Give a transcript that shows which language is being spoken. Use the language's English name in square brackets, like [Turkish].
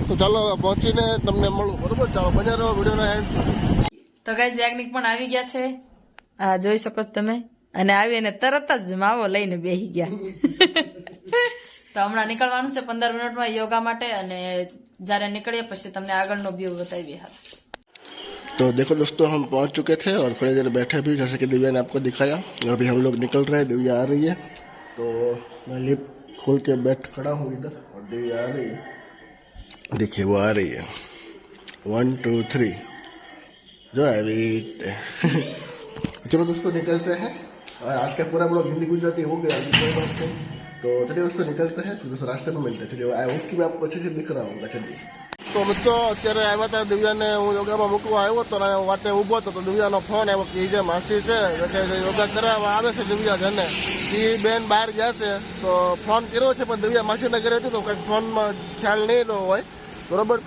[Gujarati] તો ચાલો હવે પહોંચીને તમને મળું, બરોબર. ચાલો બન્યા રહો વિડીયોના એન્ડ સુધી. તો ગાઈસ યાજ્ઞિક પણ આવી ગયા છે, આ જોઈ શકો છો તમે, અને આવીને તરત જ માવો લઈને બેસી ગયા. તો હમણાં નીકળવાનું છે 15 મિનિટમાં યોગા માટે, અને જ્યારે નીકળીએ પછી તમને આગળનો વ્યૂ बताइए. हाल [Hindi] तो देखो दोस्तों हम पहुंच चुके थे और थोड़ी देर बैठे भी, जैसे कि दिव्या ने आपको दिखाया. अभी हम लोग निकल रहे हैं, दिव्या आ रही है. तो मैं लिफ्ट खोल के खड़ा हूँ इधर और दिव्या आ रही है. देखिए वो आ रही है. 1 2 3 जो है. चलो दोस्तों निकलते हैं. आज का पूरा ब्लॉग हिंदी गुजराती हो गया, कोई बात नहीं. तो चलिए दोस्तों निकलते हैं, फिर दोस्तों रास्ते में मिलते हैं. चलिए आई होप कि मैं आपको अच्छे से दिख रहा हूँ. [Gujarati] चलिए તો મિત્રો અત્યારે આવ્યા હતા, દિવ્યાને હું યોગામાં મૂકવા આવ્યો તો વાટે ઊભો હતો તો દિવ્યાનો ફોન આવ્યો કે જે માસી છે કે યોગા કરાવવા આવે છે દિવ્યા જને, એ બેન બહાર ગયા છે. તો ફોન કર્યો છે પણ દિવ્યા માસીના ઘરે હતી તો કંઈક ફોનમાં ખ્યાલ નહીં હોય, બરોબર.